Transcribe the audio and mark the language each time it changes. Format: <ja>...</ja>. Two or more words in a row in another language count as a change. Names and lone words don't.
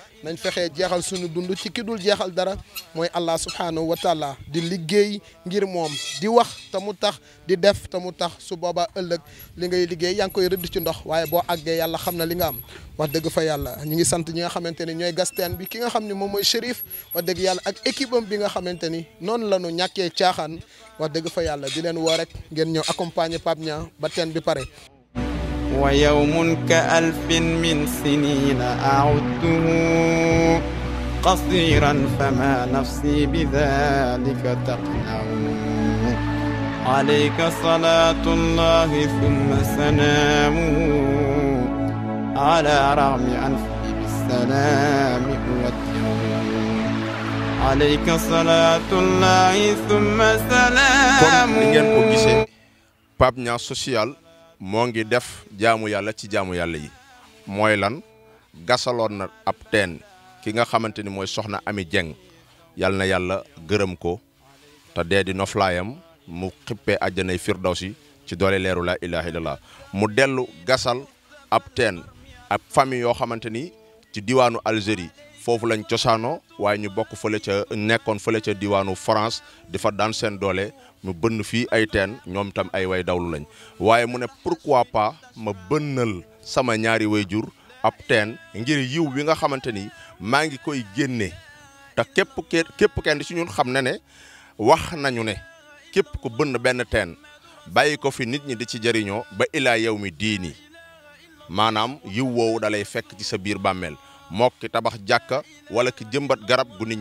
<wo>nañ fexee jeexal suñu dund ci ki dul jeexal dara mooy Allah</wo> <ar>سبحانه وتعالى</ar> <wo>di liggéey ngir moom di wax te mu tax di def te mu tax su boobaa ëllëg li ngay liggéey yaa ngi koy rëdd ci ndox waaye boo àggee yàlla xam na li nga am wax dëgg fa yàlla ñu ngi sant ñi nga xamante ni ñooy gasteen bi ki nga xam ne moom mooy Chérif wax dëgg yàlla ak équipe am bi nga xamante ni noonu la ñu ñàkkee caaxaan wax dëgg fa yàlla di leen woo rek ngeen ñëw accompagner Pape Niang ba teen bi pare.</wo> <ar>ويوم كألف من سنين عددته قصيرا فما نفسي بذلك تقنع عليك صلاة الله ثم سلامه على رغم أنفي بالسلام عليك صلاة الله ثم سلام.</ar> <wo>comme ni ngeen ko gisee Pape Niang social moo ngi def jaamu yàlla ci jaamu yàlla yi mooy lan gasaloon na ab teen ki nga xamante ni mooy soxna Ami Dieng yal na yàlla gërëm ko te dee di noflaayam mu xippee àjjanay firdawsi ci doole leeru</wo> <ar>لا إله إلا الله</ar> <wo>mu dellu gasal ab teen ab famille yoo xamante ni ci diwaanu Algérie foofu lañ cosaanoo waaye ñu bokk fële ca nekkoon fële ca diwaanu France di fa daan seen doole mu bënn fii ay teen ñoom tam ay way dawlu lañ waaye mu ne</wo> <fr>pourquoi pas</fr> <wo>ma bënnal sama ñaari way jur ab teen ngir yiw bi nga xamante ni maa ngi koy génne te képp kenn ci ñun xam na ne wax nañu ne képp ku bënn benn teen bàyyi ko fi nit ñi di ci jëriñoo ba ilaa yow mi diini maanaam yiw woowu dalay fekk ci sa biir bàmmeel moo ki tabax jàkka wala ki jëmbat garab gu nit</wo>